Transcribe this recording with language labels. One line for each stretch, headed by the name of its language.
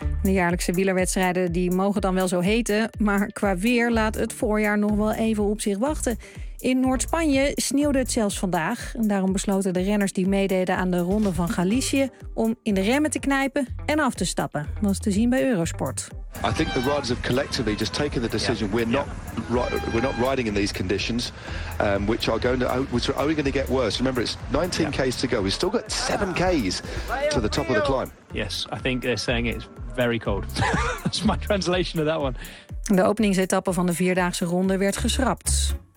Dutch: De jaarlijkse wielerwedstrijden die mogen dan wel zo heten, maar qua weer laat het voorjaar nog wel even op zich wachten. In Noord-Spanje sneeuwde het zelfs vandaag. En daarom besloten de renners die meededen aan de Ronde van Galicië om in de remmen te knijpen en af te stappen. Dat is te zien bij Eurosport.
English: I think the riders have collectively just taken the decision. We're not riding in these conditions, which are only going to get worse. Remember, it's 19 k's to go. We've still got 7 k's to the top of the climb. Yes, I think they're saying it's very cold. That's my translation of that one.
Dutch: De openingsetappe van de vierdaagse ronde werd geschrapt.